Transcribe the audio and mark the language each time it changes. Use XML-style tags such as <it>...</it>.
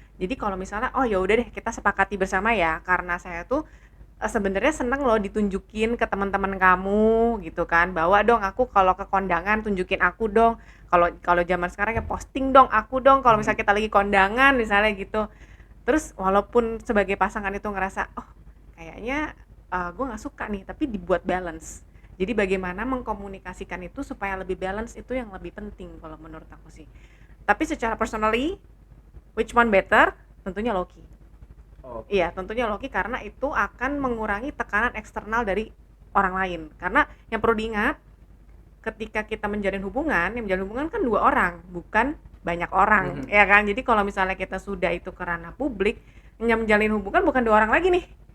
<id>Jadi kalau misalnya oh ya udah deh kita sepakati bersama ya, karena saya tuh sebenarnya seneng loh ditunjukin ke teman-teman kamu gitu kan, bawa dong aku kalau ke kondangan, tunjukin aku dong, kalau kalau zaman sekarang ya posting dong aku dong kalau misalnya kita lagi kondangan misalnya gitu. Terus walaupun sebagai pasangan itu ngerasa oh kayaknya gue nggak suka nih, tapi dibuat balance. Jadi bagaimana mengkomunikasikan itu supaya lebih balance itu yang lebih penting kalau menurut aku sih. Tapi secara</id> <en>personally, which one better?</en> <id>Tentunya Loki. Iya, tentunya Loki karena itu akan mengurangi tekanan eksternal dari orang lain. Karena yang perlu diingat, ketika kita menjalin hubungan, yang menjalin hubungan kan 2 orang, bukan banyak orang, ya kan? Jadi kalau misalnya kita sudah itu ke ranah publik, yang menjalin hubungan bukan 2 orang lagi nih.</id>